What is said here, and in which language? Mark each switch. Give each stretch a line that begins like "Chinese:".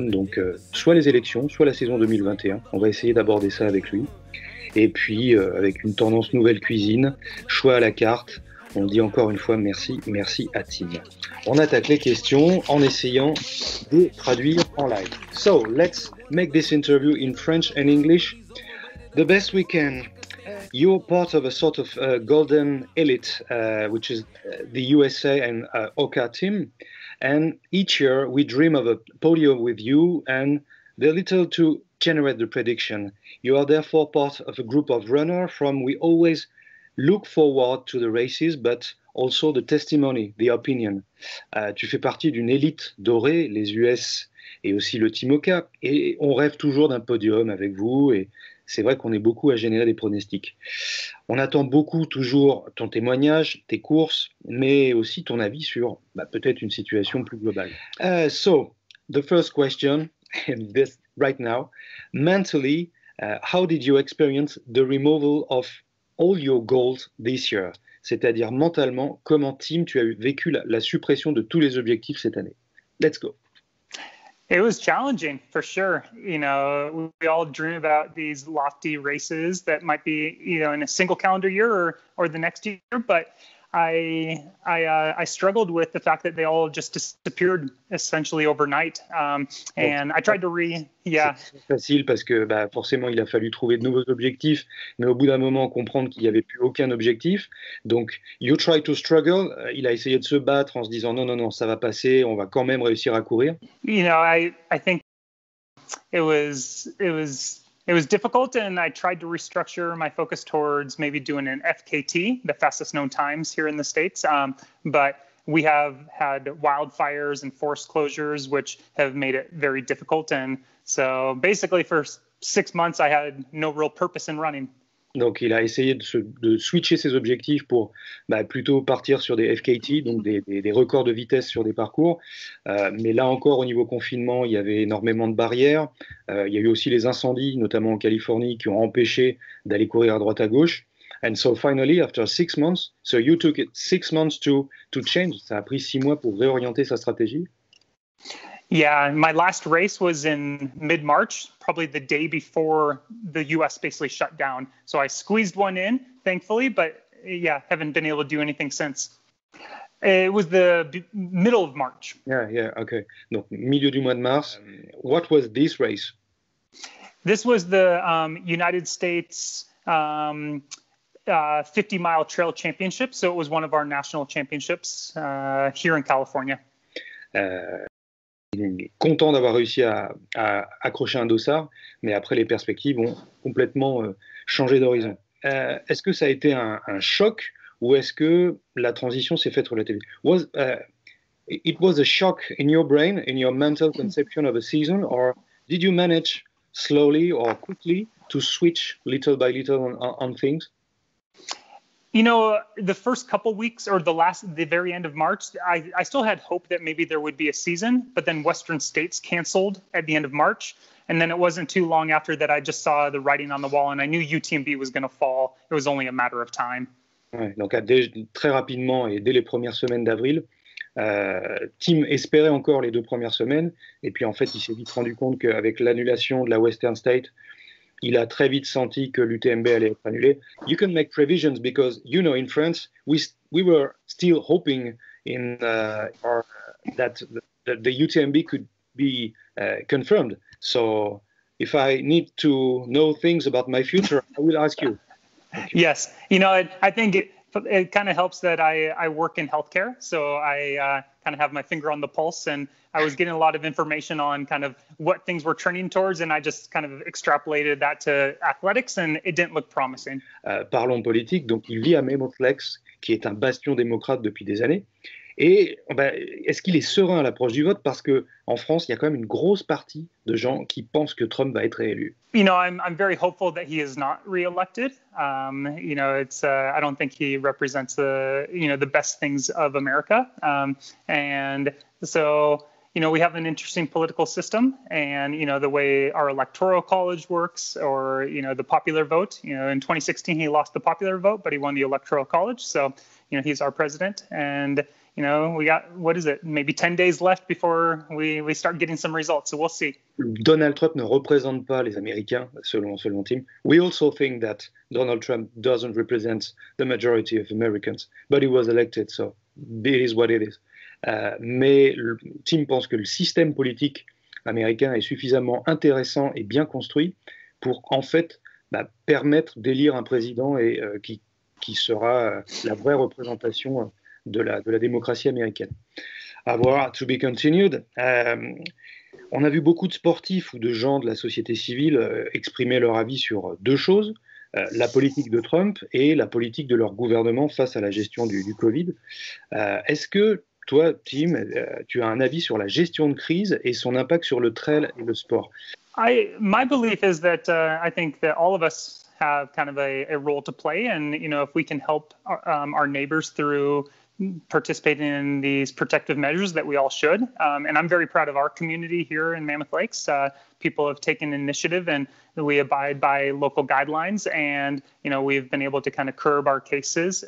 French: Donc, soit les élections, soit la saison 2021. On va essayer d'aborder ça avec lui. Et puis, avec une tendance nouvelle cuisine, choix à la carte, on dit encore une fois merci à Tim. On attaque les questions en essayant de traduire en live.
English: So, let's make this interview in French and English the best we can. You're part of a sort of golden elite, which is the USA and OCA team. And each year we dream of a podium with you and very little to generate the prediction. You are therefore part of a group of runners from we always look forward to the races, but also the testimony, the opinion.
French: Tu fais partie d'une élite dorée, les US et aussi le Team OCA, et on rêve toujours d'un podium avec vous, et c'est vrai qu'on est beaucoup à générer des pronostics. On attend beaucoup toujours ton témoignage, tes courses, mais aussi ton avis sur peut-être une situation plus globale.
English: So, the first question, and this right now, mentally, how did you experience the removal of all your goals this year?
French: C'est-à-dire mentalement, comment Tim, tu as vécu la suppression de tous les objectifs cette année?
English: Let's go. It was challenging for sure. You know, we all dream about these lofty races that might be, in a single calendar year or the next year. But I struggled with the fact that they all just disappeared essentially overnight. And I tried to
French: C'est facile parce que forcément il a fallu trouver de nouveaux objectifs, mais au bout d'un moment comprendre qu'il n'y avait plus aucun objectif.
English: Donc you try to struggle.
French: Il a essayé de se battre en se disant non, ça va passer, on va quand même réussir à courir.
English: I think it was difficult, and I tried to restructure my focus towards maybe doing an FKT, the fastest known times here in the States. But we have had wildfires and forest closures, which have made it very difficult. And so basically for 6 months, I had no real purpose in running.
French: Donc, il a essayé de switcher ses objectifs pour plutôt partir sur des FKT, donc des records de vitesse sur des parcours. Mais là encore, au niveau confinement, il y avait énormément de barrières. Il y a eu aussi les incendies, notamment en Californie, qui ont empêché d'aller courir à droite à gauche.
English: And so finally, after 6 months, so you took it 6 months to change.
French: Ça a pris 6 mois pour réorienter sa stratégie.
English: Yeah, my last race was in mid-March, probably the day before the U.S. basically shut down. So I squeezed one in, thankfully, but haven't been able to do anything since. It was the middle of March. Yeah, okay.
French: Donc, milieu du mois de mars.
English: What was this race? This was the United States 50-mile trail championship. So it was one of our national championships here in California.
French: Il est content d'avoir réussi à accrocher un dossard, mais après les perspectives ont complètement changé d'horizon. Est-ce que ça a été un choc ou est-ce que la transition s'est faite relativement?
English: It was a shock in your brain, in your mental conception of a season, or did you manage slowly or quickly to switch little by little on things? The first couple weeks or the very end of March, I still had hope that maybe there would be a season, but then Western States canceled at the end of March. And then it wasn't too long after that I just saw the writing on the wall and I knew UTMB was going to fall. It was only a matter of time.
French: Ouais, donc très rapidement et dès les premières semaines d'avril, Tim espérait encore les 2 premières semaines, et puis en fait il s'est vite rendu compte qu'avec l'annulation de la Western State, il a très vite senti que l'UTMB allait être annulé.
English: You can make provisions because, in France, we were still hoping that the UTMB could be confirmed. So if I need to know things about my future, I will ask you. Yes, I think it kind of helps that I work in healthcare, so I kind of have my finger on the pulse, and I was getting a lot of information on kind of what things were trending towards, and I just kind of extrapolated that to athletics, and it didn't look promising.
French: Parlons politique. Donc, il vit à Mammoth Lakes, qui est un bastion démocrate depuis des années. Et est-ce qu'il est serein à l'approche du vote? Parce qu'en France, il y a quand même une grosse partie de gens qui pensent que Trump va être réélu.
English: I'm very hopeful that he is not reelected. It's I don't think he represents the best things of America. And so, we have an interesting political system, and, the way our electoral college works, or, the popular vote. In 2016, he lost the popular vote, but he won the electoral college. So, he's our president, and we got, maybe 10 days left before we start getting some results, so we'll see.
French: Donald Trump ne représente pas les Américains, selon Tim.
English: We also think that Donald Trump doesn't represent the majority of Americans, but he was elected, so it is what it is.
French: Mais Tim pense que le système politique américain est suffisamment intéressant et bien construit pour, en fait, permettre d'élire un président et qui sera la vraie représentation de la démocratie américaine. À voir,
English: to be continued.
French: On a vu beaucoup de sportifs ou de gens de la société civile exprimer leur avis sur 2 choses, la politique de Trump et la politique de leur gouvernement face à la gestion du Covid. Est-ce que toi, Tim, tu as un avis sur la gestion de crise et son impact sur le trail et le sport?
English: My belief is that I think that all of us have kind of a role to play, and if we can help our neighbors through participating in these protective measures, that we all should. And I'm very proud of our community here in Mammoth Lakes. People have taken initiative, and we abide by local guidelines, and we've been able to kind of curb our cases.